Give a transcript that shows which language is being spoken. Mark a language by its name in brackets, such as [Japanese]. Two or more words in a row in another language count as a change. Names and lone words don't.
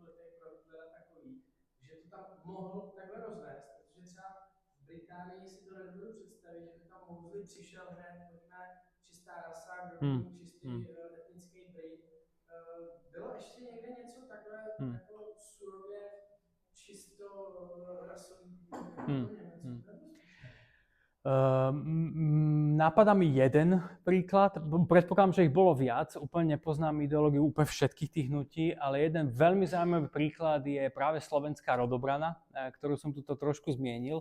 [Czech] letech pro Hitlera takový, že to tam mohl takhle rozvést, protože třeba v Británii si to nedovedu představit, že by tam Mosley přišel hned, pojďme čistá rasa, čistý etnický Brit. Bylo ještě někde něco takhle jako surově čisto rasový [Slovak] Napadá mi jeden príklad, predpokladám, že ich bolo viac, úplne nepoznám ideológiu úplne všetkých tých hnutí, ale jeden veľmi zaujímavý príklad je práve slovenská rodobrana, ktorú som tu trošku zmienil.